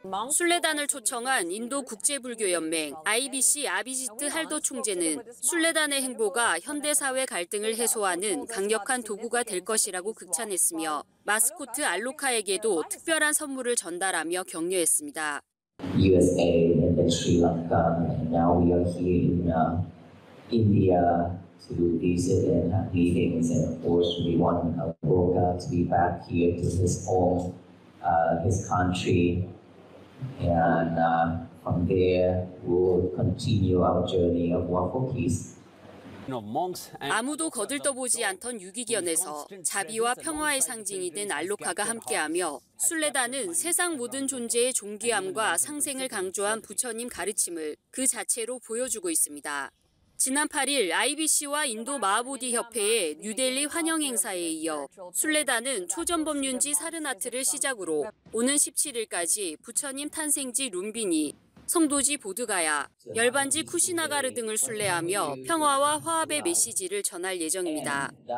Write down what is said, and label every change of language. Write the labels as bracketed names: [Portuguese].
[Korean] 순례단을 초청한 인도 국제불교연맹 IBC 아비지트 할더 총재는 순례단의 행보가 현대사회 갈등을 해소하는 강력한 도구가 될 것이라고 극찬했으며 마스코트 알로카에게도 특별한 선물을 전달하며 격려했습니다. [English] USA and Sri Lanka, and now we are here in India to do these and have meetings, and of course we want Aloka to be back here to his home, his country, and from there we'll continue our journey of Wafokis. [Korean] 아무도 거들떠보지 않던 유기견에서 자비와 평화의 상징이 된 알로카가 함께하며 순례단은 세상 모든 존재의 존귀함과 상생을 강조한 부처님 가르침을 그 자체로 보여주고 있습니다. 지난 8일 IBC와 인도 마하보디 협회의 뉴델리 환영 행사에 이어 순례단은 초전법륜지 사르나트를 시작으로 오는 17일까지 부처님 탄생지 룸비니, 성도지 보드가야, 열반지 쿠시나가르 등을 순례하며 평화와 화합의 메시지를 전할 예정입니다.